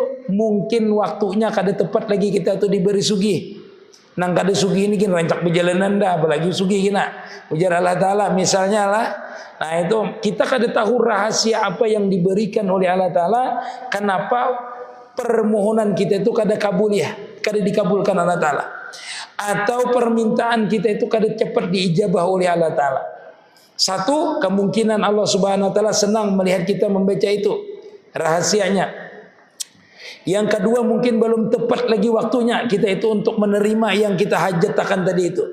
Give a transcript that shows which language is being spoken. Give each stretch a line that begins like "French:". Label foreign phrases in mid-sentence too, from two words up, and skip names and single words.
Indonesian: Mungkin waktunya kada tepat lagi kita tuh diberi sugih.
Banjar: Nang kada sugih ini kan rancak perjalanan dah, apalagi sugih kena.
Indonesian: Ujar Allah Ta'ala misalnya lah. Nah itu kita kada tahu rahasia apa yang diberikan oleh Allah Ta'ala. Kenapa permohonan kita itu kada kabul ya, kada dikabulkan Allah Ta'ala. Atau permintaan kita itu kada cepat diijabah oleh Allah Ta'ala. Satu, kemungkinan Allah Subhanahu Wa Ta'ala senang melihat kita membaca itu, rahasianya. Yang kedua, mungkin belum tepat lagi waktunya kita itu untuk menerima yang kita hajatkan tadi itu.